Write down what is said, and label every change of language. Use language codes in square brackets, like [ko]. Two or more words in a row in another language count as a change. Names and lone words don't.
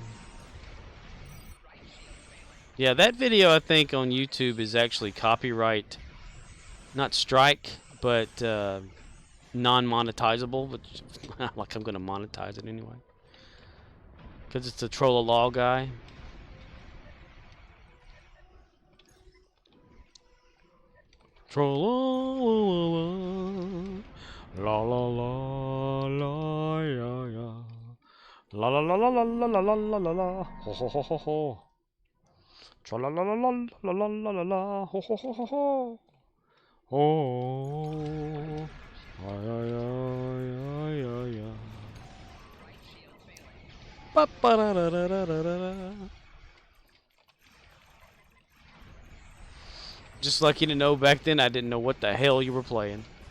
[en] Yeah, that video I think on YouTube is actually copyright, not strike, but non-monetizable. Which, like I'm going to monetize it anyway. Because it's a troll-a-law guy. Troll-a-la-la-la. La-la-la-la, yeah, yeah. La-la-la-la-la-la-la-la-la. Ho-ho-ho-ho-ho. Tra-la-la-la-la-la-la-la-la. Ho-ho-ho-ho-ho. Oh. Ay-ay-ay-ay-ay-ay. Just like you to know back then, I didn't know what the hell you were playing.